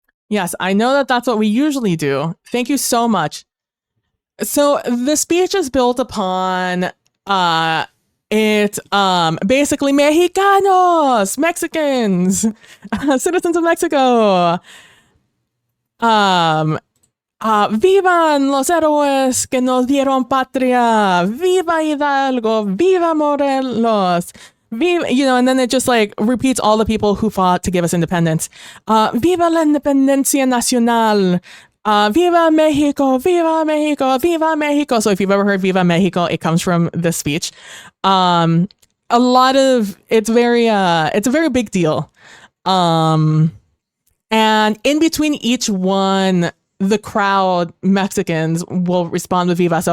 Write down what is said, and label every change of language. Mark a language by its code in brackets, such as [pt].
[en] Yes, I know that that's what we usually do. Thank you so much. So the speech is built upon basically Mexicanos, Mexicans, citizens of Mexico. [es] Vivan los héroes que nos dieron patria. Viva Hidalgo, viva Morelos. [en] Viva, and then it just like repeats all the people who fought to give us independence. [es] Viva la independencia nacional. Viva Mexico, viva Mexico, viva Mexico. [en] So if you've ever heard [es] Viva Mexico, [en] it comes from this speech. It's a very big deal. And in between each one, the crowd, Mexicans, will respond with viva.